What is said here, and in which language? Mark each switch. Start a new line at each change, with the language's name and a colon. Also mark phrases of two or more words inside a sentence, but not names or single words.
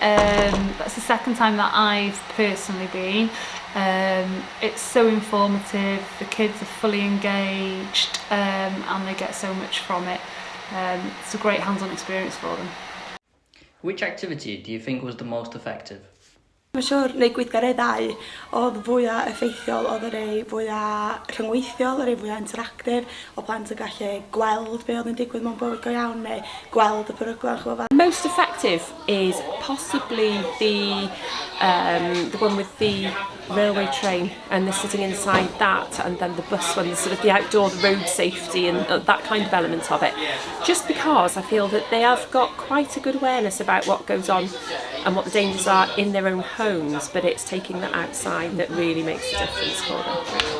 English: That's the second time that I've personally been. It's so informative, the kids are fully engaged and they get so much from it. It's a great hands-on experience for them. Which activity do you think was the most effective?
Welsh: Mae'n siŵr, neu gweithgareddau oedd fwyaf effeithiol, oedd y rei fwyaf rhyngweithiol, y rei fwyaf interactif, o plant yn gallu gweld be oedd yn digwydd mewn bywyd go iawn, neu gweld y perygla.
English: Most effective is possibly the one with the railway train, and they're sitting inside that, and then the bus one, sort of the outdoor, the road safety and that kind of element of it. Just because I feel that they have got quite a good awareness about what goes on and what the dangers are in their own homes, but it's taking that outside that really makes a difference for them.